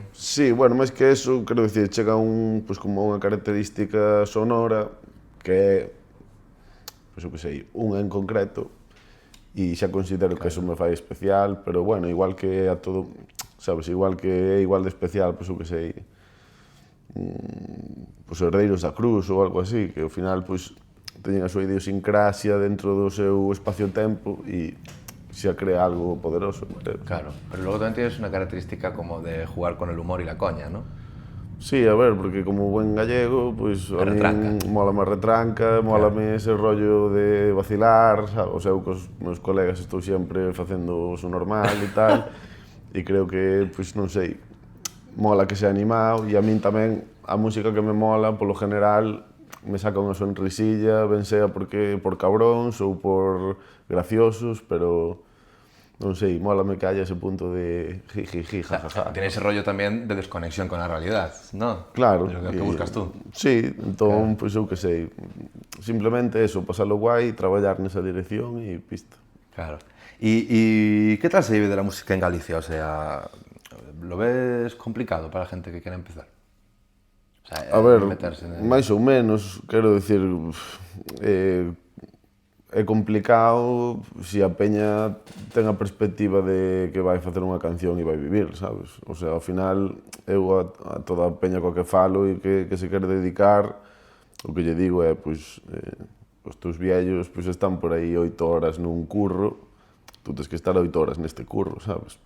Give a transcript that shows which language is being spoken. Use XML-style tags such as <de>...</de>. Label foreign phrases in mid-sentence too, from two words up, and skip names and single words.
<gl>sí, bueno, máis que eso, quero dicir, chega a un, pois, como unha característica sonora que é, pois, eu que sei, unha en concreto, e xa considero que eso me fai especial, pero, bueno, igual que a todo, sabes, igual que é igual de especial, pois, eu que sei, pois, Herdeiros da Cruz ou algo así, que ao final, pois, teñen a súa idiosincrasia dentro do seu espacio-tempo e xa crea algo poderoso.</gl> <es>Claro, pero luego también tienes una característica como de jugar con el humor y la coña, ¿no? Sí, a ver, porque como buen gallego,</es> <gl>pois a min mólame a retranca, mólame ese rollo de vacilar, sabes? O sea, eu cos meus colegas estou sempre facendo o normal e tal, e creo que, pois non sei, mola que sea animado, e a min tamén a música que me mola, polo general, me saca unha sonrisilla, ben sea porque por cabróns ou por graciosos, pero non sei, mólame que haya ese punto de jijiji, jajaja.</gl> <es>Tiene ese rollo también de desconexión con la realidad, ¿no? Claro. De lo que buscas tú. Sí,</es> <gl>entón, pois eu que sei, simplemente eso, pasalo guai, traballar nesa dirección e pista. Claro.</gl> <es>¿Y qué tal se vive de la música en Galicia? O sea, ¿lo ves complicado para la gente que quiera empezar?</es> <gl>O sea, A ver, meterse en máis ou menos, quero dicir, é complicado se a peña ten a perspectiva de que vai facer unha canción e vai vivir, sabes? O sea, ao final, eu a toda a peña coa que falo e que se quere dedicar, o que lle digo é, pois, os teus viellos pois, están por aí 8 horas nun curro, tú tens que estar 8 horas neste curro, sabes?</gl>